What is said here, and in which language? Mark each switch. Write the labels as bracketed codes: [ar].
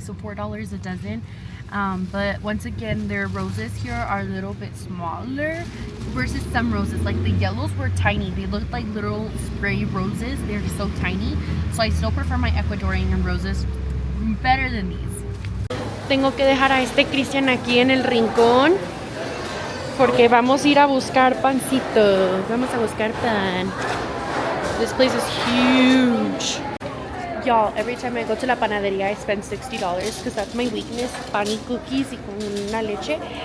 [en] So $4 a dozen. But once again, their roses here are a little bit smaller versus some roses. Like the yellows were tiny. They looked like little spray roses. They're so tiny. So I still prefer my Ecuadorian roses better than these. [es] Tengo que dejar a este Cristian aquí en el rincón porque vamos a ir a buscar pancitos. Vamos a buscar pan. [en] This place is huge. Y'all, every time I go to la panaderia, I spend $60 because that's my weakness. [es] Pan y cookies y con una leche.